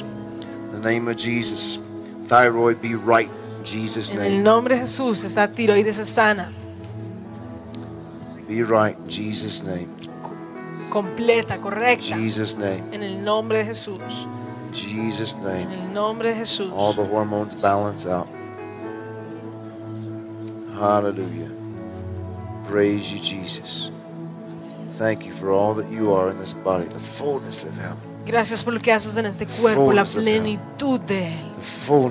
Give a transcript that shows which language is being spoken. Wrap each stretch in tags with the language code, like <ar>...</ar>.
<en>In the name of Jesus, thyroid be right. In Jesus' name.</en> <es>En el nombre de Jesús, esta tiroides es sana.</es> <en>Be right. In Jesus' name.</en> <es>Completa, correcta.</es> <en>Jesus' name.</en> <es>En el nombre de Jesús.</es> <en>Jesus' name.</en> <es>En el nombre de Jesús.</es> <en>All the hormones balance out. Hallelujah. Praise you, Jesus. Thank you for all that you are in this body, the fullness of Him.</en> <es>Gracias por lo que haces en este cuerpo, la plenitud de él,</es>